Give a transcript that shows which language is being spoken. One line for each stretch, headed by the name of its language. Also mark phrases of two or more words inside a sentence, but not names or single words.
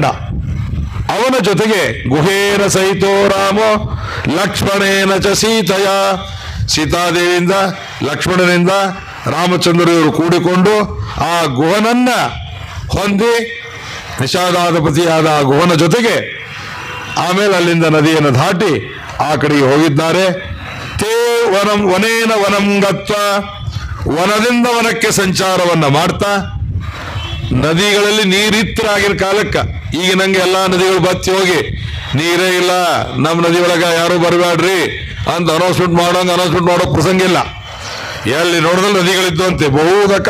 Kannada: ಅವನ ಜೊತೆಗೆ
Sanskrit: ಗುಹೇನ ಸಹಿತೋ ರಾಮೋ ಲಕ್ಷ್ಮಣೇನ ಚ
Kannada: ಸೀತೆಯ, ಸೀತಾದೇವಿಯಿಂದ ಲಕ್ಷ್ಮಣನಿಂದ ರಾಮಚಂದ್ರರು ಕೂಡಿಕೊಂಡು ಆ ಗುಹನನ್ನ ಹೊಂದಿ ನಿಷಾದಾಧಿಪತಿಯಾದ ಆ ಗುಹನ ಜೊತೆಗೆ ಆಮೇಲೆ ಅಲ್ಲಿಂದ ನದಿಯನ್ನು ದಾಟಿ ಆ ಕಡೆಗೆ ಹೋಗಿದ್ದಾರೆ.
Sanskrit: ತೇ ವನೇನ ವನಂ ಗತ್ವ,
Kannada: ವನದಿಂದ ವನಕ್ಕೆ ಸಂಚಾರವನ್ನ ಮಾಡ್ತಾ, ನದಿಗಳಲ್ಲಿ ನೀರಿತ್ತರಾಗಿನ ಕಾಲಕ್ಕ ಈಗ ನಂಗೆ ಎಲ್ಲಾ ನದಿಗಳು ಬತ್ತಿ ಹೋಗಿ ನೀರೇ ಇಲ್ಲ, ನಮ್ಮ ನದಿ ಒಳಗ ಯಾರು ಬರಬೇಡ್ರಿ ಅಂತ ಅನೌನ್ಸ್ಮೆಂಟ್ ಮಾಡೋ ಪ್ರಸಂಗ ಇಲ್ಲ. ಎಲ್ಲಿ ನೋಡಿದ್ರೆ ನದಿಗಳಿದ್ದು ಅಂತೆ ಬಹುದಕ.